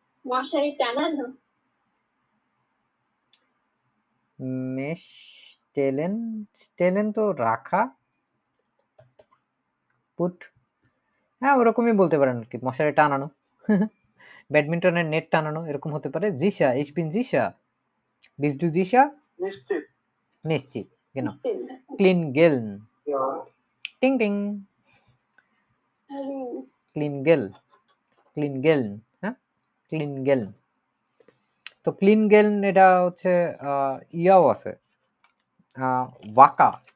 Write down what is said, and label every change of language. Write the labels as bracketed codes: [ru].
[bn] মশারি টানানো। মেশ টেলেন, টেলেন তো রাখা, পুট, হ্যাঁ ওরকমই বলতে পারেন আর কি, মশারি টানানো। ব্যাডমিন্টনের নেট টানানো, এরকম হতে পারে। [de] জিসা, ich bin sicher, bist du sicher? [bn] নিশ্চিত। নিশ্চিত, [de] genau. [bn] Klingeln, টিং টিং, ক্লিনগেল, ক্লিনগেলন, হ্যাঁ ক্লিনগেলন। তো ক্লিনগেলন এটা হচ্ছে ইয়াও আছে, ওয়াকা।